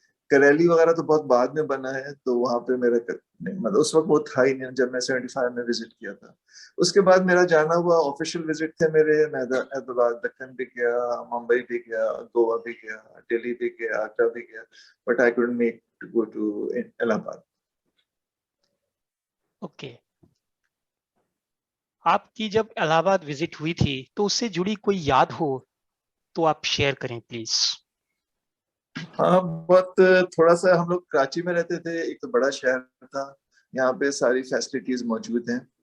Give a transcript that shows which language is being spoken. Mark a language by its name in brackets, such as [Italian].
[Urdu] کریلی وغیرہ تو بہت بعد میں بنا ہے، تو وہاں پہ میرا مطلب اس وقت وہ تھا ہی نہیں جب میں 75 میں وزٹ کیا تھا. اس کے بعد میرا جانا ہوا آفیشیل وزٹ تھے میرے. میں حیدرآباد، دکن بھی گیا، ممبئی بھی گیا، گوا بھی گیا، دلی بھی گیا، آگرہ بھی گیا. [English] But I couldn't make to go to الہ آباد. Okay. [Urdu] آپ کی جب الہ آباد وزٹ ہوئی تھی تو اس سے جڑی کوئی یاد ہو تو آپ شیئر کریں پلیز. ہاں، بہت تھوڑا سا ہم لوگ کراچی میں رہتے تھے. ایک تو بڑا شہر تھا، یہاں پہ ساری فیسلٹیز موجود ہیں.